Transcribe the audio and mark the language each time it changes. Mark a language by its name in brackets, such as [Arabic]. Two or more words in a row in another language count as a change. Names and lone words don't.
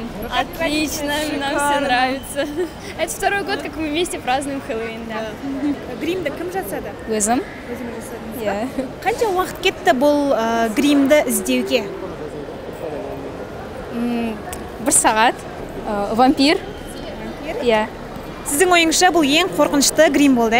[Russian] Отлично, нам все нравится. Это второй год, как мы вместе празднуем Хэллоуин. [Kazakh] Гримді кім жасады? Өзім. Өзім жасадыңыз ба? Қанша уақыт кетті бұл гримді іздеуге? 1 сағат. Вампир. Сіздің ойыңызша бұл ең қорқынышты грим болды,